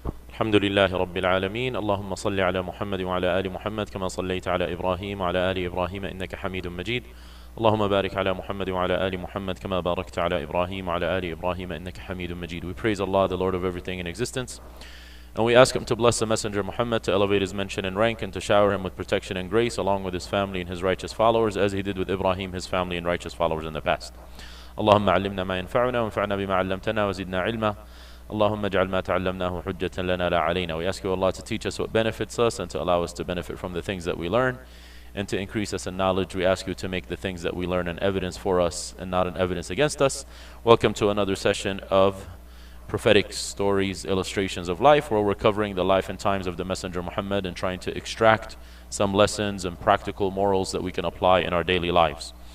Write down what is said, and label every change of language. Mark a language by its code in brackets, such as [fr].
[ar] الحمد لله رب العالمين اللهم صل على محمد وعلى آل محمد كما صليت على إبراهيم وعلى آل إبراهيم إنك حميد مجيد اللهم بارك على محمد وعلى آل محمد كما باركت على إبراهيم وعلى آل إبراهيم إنك حميد مجيد. [en] We praise Allah, the Lord of everything in existence, and we ask Him to bless the Messenger Muhammad, to elevate his mention and rank, and to shower him with protection and grace along with his family and his righteous followers, as He did with Ibrahim, his family and righteous followers in the past. [ar] اللهم علمنا ما ينفعنا وانفعنا بما علمتنا وزدنا علما اللهم اجعل ما تعلمناه حجة لنا لا علينا. [en] We ask you, Allah, to teach us what benefits us and to allow us to benefit from the things that we learn and to increase us in knowledge. We ask you to make the things that we learn an evidence for us and not an evidence against us. Welcome to another session of prophetic stories, illustrations of life, where we're covering the life and times of the Messenger Muhammad and trying to extract some lessons and practical morals that we can apply in our daily lives.